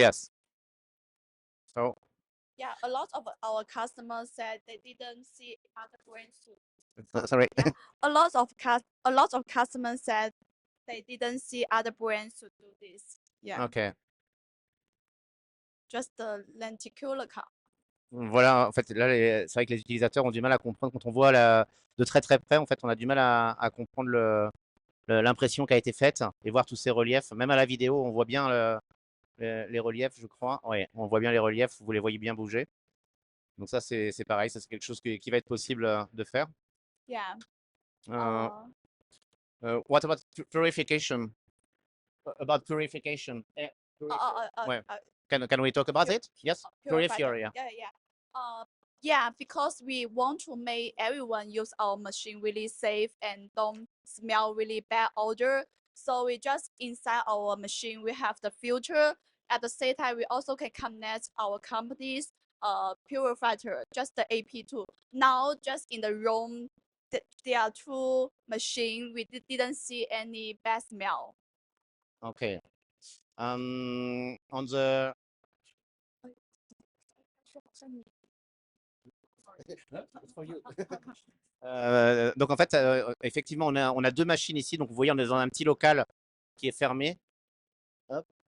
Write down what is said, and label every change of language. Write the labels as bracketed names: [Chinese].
[English] Yes. So. Yeah, a lot of our customers said they didn't see other brands too. Sorry. Yeah. A lot of customers said they didn't see other brands to do this. Yeah. OK. Just the lenticular cut. [French] Voilà, en fait, là, c'est vrai que les utilisateurs ont du mal à comprendre quand on voit de très très près. En fait, on a du mal à comprendre l'impression qui a été faite et voir tous ces reliefs. Même à la vidéo, on voit bien les reliefs, je crois. Ouais, on voit bien les reliefs, vous les voyez bien bouger. Donc ça, c'est pareil, ça c'est quelque chose qui va être possible de faire. [English] Yeah. What about purification? About purification. Ouais. Can we talk about Pure- it? Yes. Purifier. Purifier. Yeah. Yeah, because we want to make everyone use our machine really safe and don't smell really bad odor. So we just inside our machine we have the filter. At the same time, we also can connect our company's purifier, just the AP2. Now, just in the room, there are two machines. We didn't see any bad smell. Okay. [French] On the donc en fait, effectivement, on a deux machines ici. Donc vous voyez, on est dans un petit local qui est fermé. Hop.